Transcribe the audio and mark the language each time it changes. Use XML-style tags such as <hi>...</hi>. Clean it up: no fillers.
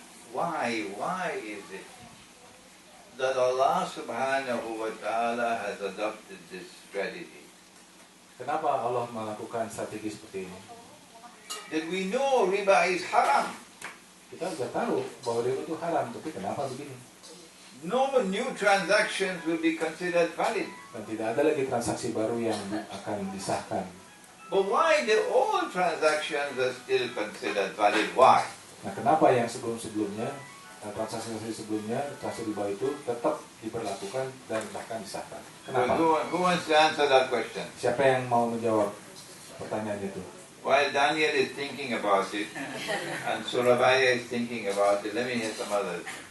<en>Why is it that Allah subhanahu wa ta'ala has adopted this strategy?</en> <id>Kenapa Allah melakukan strategi seperti ini?</id> <en>That we know riba is haram.</en> <id>Kita sudah tahu bahwa riba itu haram, tapi kenapa begini?</id> <en>No new transactions will be considered valid.</en> <id>Dan tidak ada lagi transaksi baru yang akan disahkan.</id> <en>But why the old transactions are still considered valid? Why?</en> <id>Nah, kenapa yang sebelumnya transaksi sebelumnya, transaksi riba itu tetap diberlakukan dan bahkan disahkan? Kenapa?</id> <en>Who wants to answer that question?</en> <id>Siapa yang mau menjawab pertanyaan itu?</id> <en>While Daniel is thinking about it, and Surabaya is thinking about it, let me hear some others.</en>